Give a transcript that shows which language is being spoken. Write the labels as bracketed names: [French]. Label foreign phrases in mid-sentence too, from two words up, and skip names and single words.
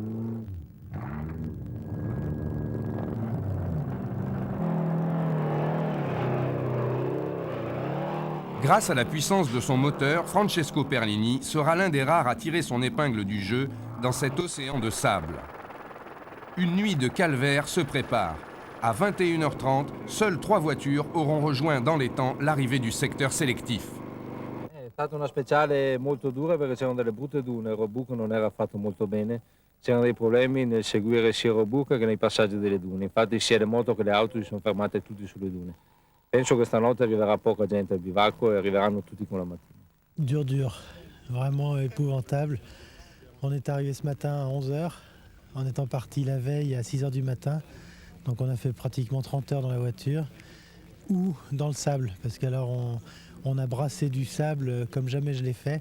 [French] Grâce à la puissance de son moteur, Francesco Perlini sera l'un des rares à tirer son épingle du jeu dans cet océan de sable. Une nuit de calvaire se prépare. À 21h30, seules 3 voitures auront rejoint dans les temps l'arrivée du secteur sélectif. [Italian] È stata una speciale molto dura perché c'erano delle brutte dune, il roadbook non era fatto molto bene, c'erano dei problemi nel seguire sia il roadbook che nei passaggi delle dune, infatti sia le moto che le auto si sono fermate tutti sulle dune. Penso che stanotte arriverà poca gente al bivacco e arriveranno tutti con la mattina. [French] Dur, vraiment épouvantable. On est arrivé ce matin à 11h, en étant parti la veille à 6h du matin. Donc on a fait pratiquement 30 heures dans la voiture ou dans le sable, parce qu'alors on a brassé du sable comme jamais je l'ai fait.